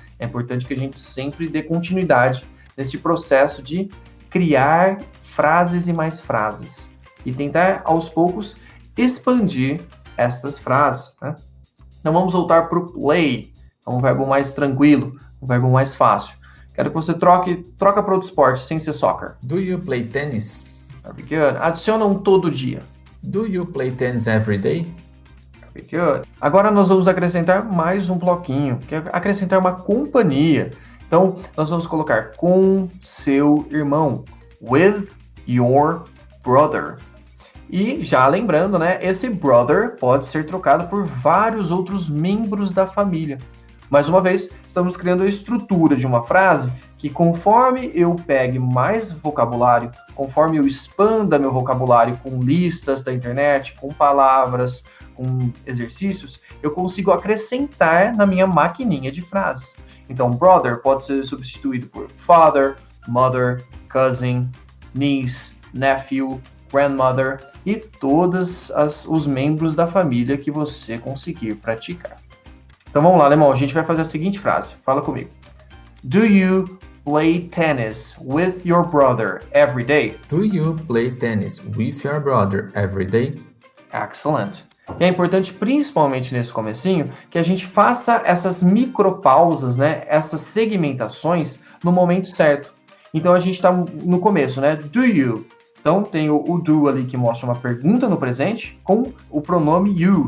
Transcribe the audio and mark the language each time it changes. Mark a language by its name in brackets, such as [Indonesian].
[Portuguese] É importante que a gente sempre dê continuidade nesse processo de criar frases e mais frases e tentar, aos poucos, expandir essas frases, né? Então, vamos voltar para o play. É um verbo mais tranquilo, um verbo mais fácil. Quero que você troca para outro esporte, sem ser soccer. [English] Do you play tennis? Very good. [Portuguese] Adiciona um todo dia. [English] Do you play tennis every day? Very good. [Portuguese] Agora nós vamos acrescentar mais um bloquinho, que é acrescentar uma companhia. Então, nós vamos colocar com seu irmão. [English] With your brother. [Portuguese] E já lembrando, né, esse brother pode ser trocado por vários outros membros da família. Mais uma vez, estamos criando a estrutura de uma frase que conforme eu pegue mais vocabulário, conforme eu expanda meu vocabulário com listas da internet, com palavras, com exercícios, eu consigo acrescentar na minha maquininha de frases. Então, brother pode ser substituído por father, mother, cousin, niece, nephew, grandmother e todos os membros da família que você conseguir praticar. Então vamos lá, alemão, a gente vai fazer a seguinte frase. Fala comigo. [English] Do you play tennis with your brother every day? Do you play tennis with your brother every day? Excellent. [Portuguese] E é importante, principalmente nesse comecinho, que a gente faça essas micropausas, né? Essas segmentações no momento certo. Então a gente está no começo, né? [English] Do you? [Portuguese] Então tem o do ali que mostra uma pergunta no presente com o pronome you.